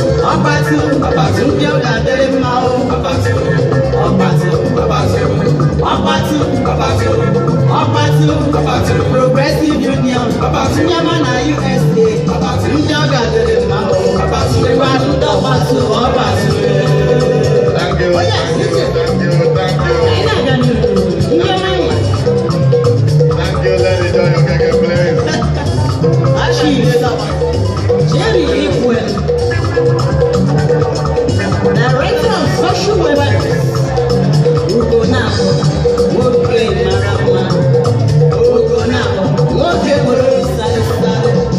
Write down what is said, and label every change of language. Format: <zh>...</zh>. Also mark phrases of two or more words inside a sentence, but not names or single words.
<ig>Ọkpatụ. Ndị ọ ga-adịrị mma, o. Ọkpatụ. Ọkpatụ. Ọkpatụ. Ọkpatụ. Progressive Union. Ndị ọma na U S A. Ndị ọ ga-adịrị mma, o. Ịgba ndị ọkpatụ, ọkpatụ, eh.</ig> <en>Thank you. Oh, yes. Thank you. Thank you.</en> <ig>Anyị na-aga n'ihu. Ndị ọma anyị.</ig> <en>Thank you. Let me join your gege, please. Chief. Jerry Igwe. Director of Social Welfare.</en> <ig>Ugo na-abụ. Nwoke mara mma. Ugo na-abụ. Nwoke nwere obi sara sara.</ig>